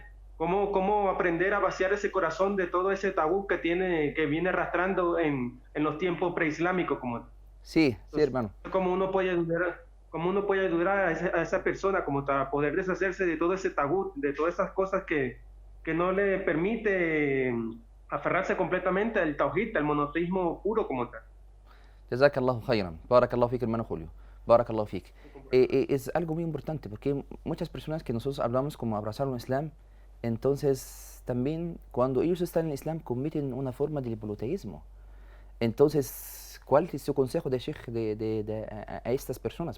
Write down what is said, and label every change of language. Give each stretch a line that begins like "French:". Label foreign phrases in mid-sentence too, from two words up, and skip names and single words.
Spanish: Cómo aprender a vaciar ese corazón de todo ese tabú que viene arrastrando en los tiempos preislámicos. Sí, sí, hermano. ¿Cómo uno puede ayudar a esa persona como para poder deshacerse de todo ese tabú, de todas esas cosas que no le permite aferrarse completamente al tawhid, al monoteísmo puro como tal?
Arabic: جزاك الله خيرا. بارك الله فيك,
Spanish: hermano Julio.
Arabic: بارك الله فيك.
Spanish: Es algo muy importante porque muchas personas que nosotros hablamos como abrazar un Islam, entonces también cuando ellos están en el Islam cometen una forma de politeísmo. Entonces, ¿cuál es su consejo de Sheikh a estas personas?